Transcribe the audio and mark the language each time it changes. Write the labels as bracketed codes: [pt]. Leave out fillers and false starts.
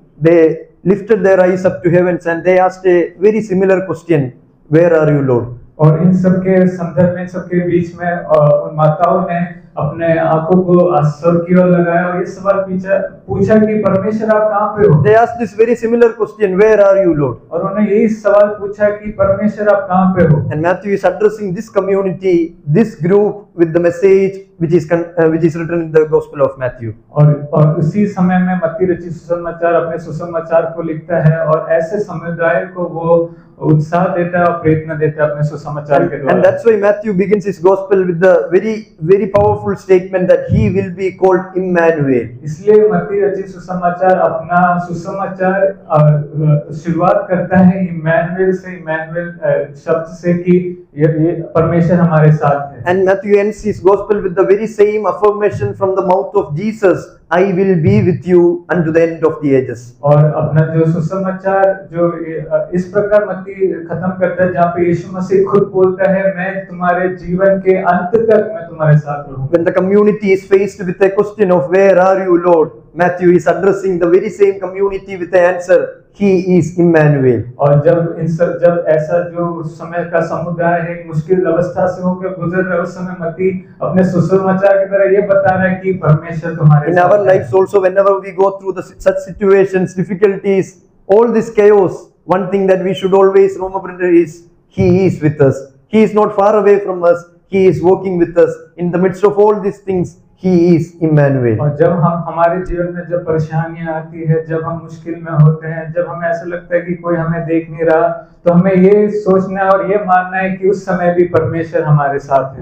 [en] they lifted their eyes up to heavens and they asked a very similar question, where are you, Lord? [hi] और इन सब के संदर्भ में, इन सब के बीच में उन माताओं ने अपने आंखों को स्वर्ग की ओर लगाया और ये सवाल पूछा कि परमेश्वर आप कहाँ पे हो? [en] They asked this very similar question, where are you, Lord? [hi] और उन्होंने यही सवाल पूछा कि परमेश्वर आप कहाँ पे हो? [en] And Matthew is addressing this community, this group, with the message which is written in the Gospel of Matthew. [hi] और उसी समय में मत्ती रचित सुसमाचार अपने सुसमाचार को लिखता है और ऐसे समुदाय को वो उत्साह देता है और प्रेरणा देता है अपने सुसमाचार के द्वारा. [en] And that's why Matthew begins his gospel with the very powerful statement that he will be called Emmanuel. [hi] इसलिए मत्ती रचित सुसमाचार अपना सुसमाचार शुरुआत करता है इम्मानुएल से, इम्मानुएल शब्द से कि ये परमेश्वर हमारे साथ है. [en] And Matthew ends his gospel with the very same affirmation from the mouth of Jesus, I will be with you unto the end of the ages. [hi] और अपना जो सुसमाचार जो इस प्रकार मत्ती खत्म करता है जहाँ पे यीशु मसीह खुद बोलता है, मैं तुम्हारे जीवन के अंत तक मैं तुम्हारे साथ रहूँगा. [en] When the community is faced with a question of where are you, Lord, Matthew is addressing the very same community with the answer, He is Emmanuel. [hi] और जब ऐसा जो समय का समुदाय है मुश्किल अवस्था से होकर गुजर रहा है, उस समय मत्ती अपने सुसमाचार की तरह ये बता रहा है कि परमेश्वर तुम्हारे [en] In our lives also, whenever we go through such situations, difficulties, all this chaos, one thing that we should always remember is He is with us. He is not far away from us. He is working with us. In the midst of all these things, He is Emmanuel. [hi] और जब हम हमारे जीवन में जब परेशानियां आती है, जब हम मुश्किल में होते हैं, जब हमें ऐसा लगता है कि कोई हमें देख नहीं रहा, तो हमें ये सोचना और ये मानना है कि उस समय भी परमेश्वर हमारे साथ है.